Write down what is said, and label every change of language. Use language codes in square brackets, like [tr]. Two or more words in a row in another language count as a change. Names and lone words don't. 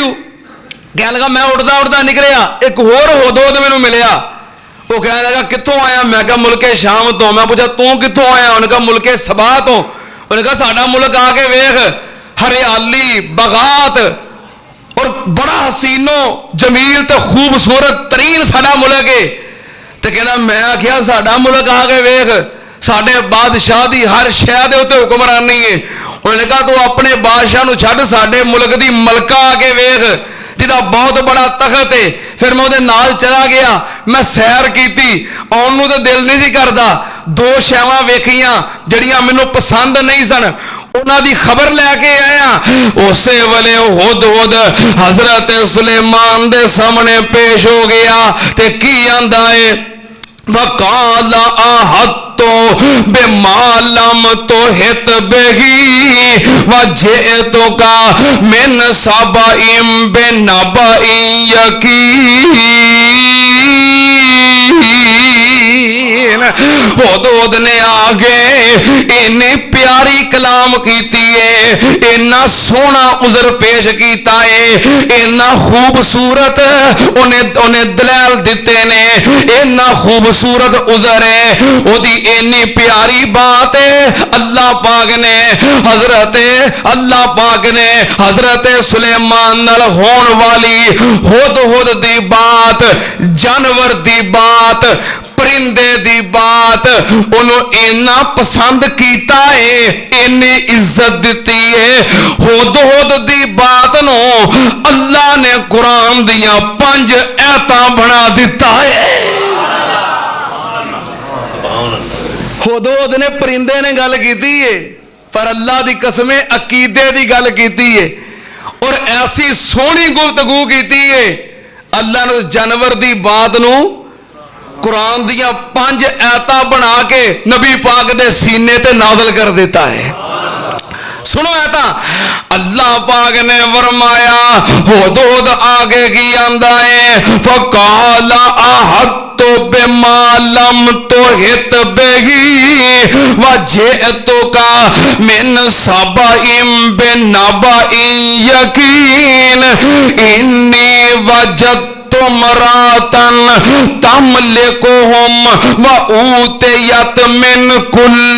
[pa] کہنے لگا میں اڑتا اڑتا نکلیا، ایک اور ہدہد مینوں ملیا. وہ کہنے لگا کتوں آیا؟ میں کہا ملک شام تو. میں پوچھا تو کتوں آیا؟ انہوں نے کہا ملک سبا تو. انہوں نے کہا ساڈا ملک آ کے ویکھ، ہریالی، باغات اور بڑا حسینو جمیل تے خوبصورت ترین ساڈا ملک ہے. تے کہنا میں آخیا ساڈا ملک آ کے ویکھ، ساڈے بادشاہ دی ہر شے دے اوتے حکمرانی ہے. انہوں نے کہا تو اپنے بادشاہ نو چھڈ، ساڈے ملک دی ملکہ آ کے ویکھ جہاں بہت بڑا تخت ہے. پھر میں وہ نال چلا گیا، میں سیر کیتی، آن تو دل نہیں سی کرتا. دو شیواں ویکھیاں جڑیاں مینوں پسند نہیں سن، انہاں دی خبر لے کے آیا. اسے ویلے ہدہد حضرت سلیمان دے سامنے پیش ہو گیا تے کی آندا ہے؟ [ar] وَقَالَ أَحَطتُ بِمَا لَمْ تُحِطْ بِهِ وَجِئْتُكَ مِنْ سَبَإٍ بِنَبَإٍ یقین. [pa] ہدہد نے آگے اتنی پیاری کلام کیتی ہے، اتنا سونا عذر پیش کیتا ہے، اتنا خوبصورت انہیں دلائل دیتے نے، اتنا خوبصورت عذر ہے، وہ دی اتنی پیاری بات ہے. اللہ پاک نے حضرت سلیمان نال ہون والی ہدہد دی بات، جانور دی بات، پرندے دی بات انہوں اینا پسند کیتا ہے، اینی عزت دیتی ہے. ہدہد دی بات نو اللہ نے قرآن دیاں 5 آیتاں بنا دیتا ہے. ہدہد نے پرندے نے گل کیتی ہے، پر اللہ دی قسم عقیدے دی گل کیتی ہے اور ایسی سونی گفتگو کیتی ہے. اللہ نے جانور دی بات نو قرآن دیاں 5 آیتاں بنا کے نبی پاک دے سینے تے نازل کر دیتا ہے. سنو آیتاں. اللہ پاک نے فرمایا ہدہد آگے کی آندا ہے [ar] فَقَالَ أَحَطتُ بِمَا لَمْ تُحِطْ بِهِ وَجِئْتُكَ مِنْ سَبَإٍ بِنَبَإٍ یقین. إِنِّي وَجَدتُ امرأة تملكهم وأوتيت من كل